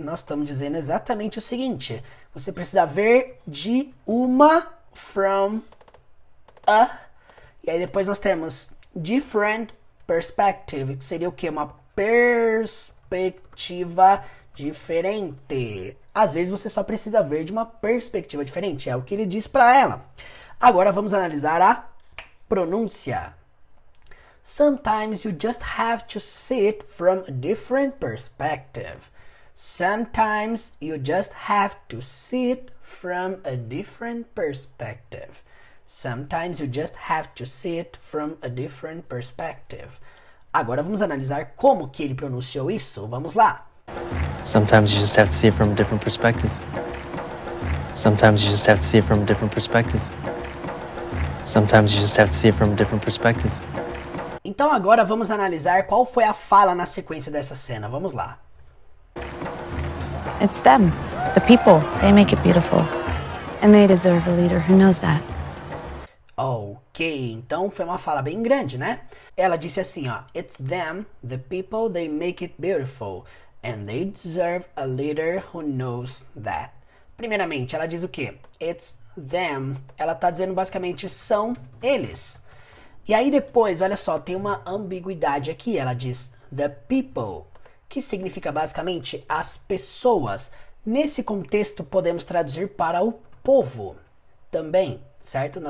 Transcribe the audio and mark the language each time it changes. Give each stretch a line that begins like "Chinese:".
Portuguese: Nós estamos dizendo exatamente o seguinte. Você precisa ver de uma,
English: from a.
Portuguese: E aí depois nós temos
English: different perspective,
Portuguese: que seria o quê? Uma perspectiva diferente. Às vezes você só precisa ver de uma perspectiva diferente, é o que ele diz para ela. Agora vamos analisar a pronúncia.
English: Sometimes you just have to see it from a different perspective. Sometimes you just have to see it from a different perspective. Sometimes you just have to see it from a different perspective.
Portuguese: Agora vamos analisar como que ele pronunciou isso. Vamos lá.
English: Sometimes you just have to see it from a different perspective. Sometimes you just have to see it from a different perspective. Sometimes you just have to see it from a different perspective.
Portuguese: Então agora vamos analisar qual foi a fala na sequência dessa cena. Vamos lá.
English: It's them, the people. They make it beautiful. And they deserve a leader who knows that.
Portuguese: Ok, então foi uma fala bem grande, né? Ela disse assim, ó.
English: It's them, the people, they make it beautiful. And they deserve a leader who knows that.
Portuguese: Primeiramente, ela diz o quê?
English: It's them.
Portuguese: Ela tá dizendo basicamente são eles. E aí depois, olha só, tem uma ambiguidade aqui. Ela diz
English: the people,
Portuguese: que significa basicamente as pessoas. Nesse contexto, podemos traduzir para o povo também, certo?